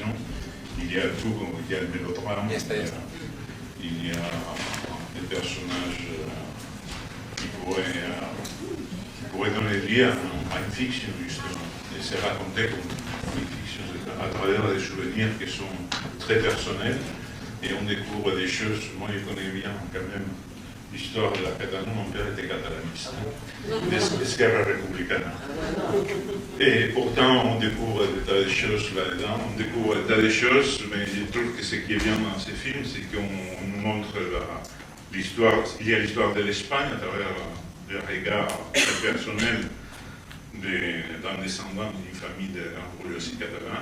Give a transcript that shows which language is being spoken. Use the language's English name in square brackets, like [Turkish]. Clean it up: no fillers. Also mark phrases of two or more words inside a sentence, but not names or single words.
[French] Il y a tout, il y a le mélodrame, il y a des personnages qui pourraient donner vie à une fiction, justement. Et c'est raconté comme une fiction à travers des souvenirs qui sont très personnels. et on découvre des choses. Moi, je connais bien quand même l'histoire de la Catalogne. Mon père était catalaniste, d'Esquerra Republicana. Et pourtant, on découvre des tas de choses là-dedans. On découvre des tas de choses, mais je trouve que ce qui est bien dans ces films, c'est qu'on nous montre l'histoire. Il y a l'histoire de l'Espagne à travers le regard personnel d'un descendant d'une famille de la bourgeoisie catalane.